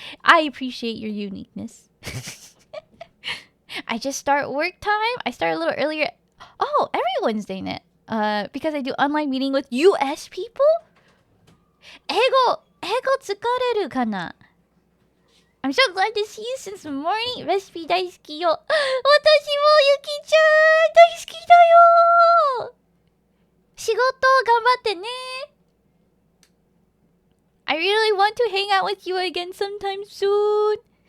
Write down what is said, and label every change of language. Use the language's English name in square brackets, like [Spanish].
[English] I appreciate your uniqueness. I just start work time. I start a little earlier. Oh, every Wednesday night. Because I do online meeting with US people? [Japanese] 英語疲れるかな? [English] I'm so glad to see you since the morning. [Japanese] Vespy 大好きよ。私もゆきちゃん大好きだよ。仕事頑張ってね。 [English] I really want to hang out with you again sometime soon.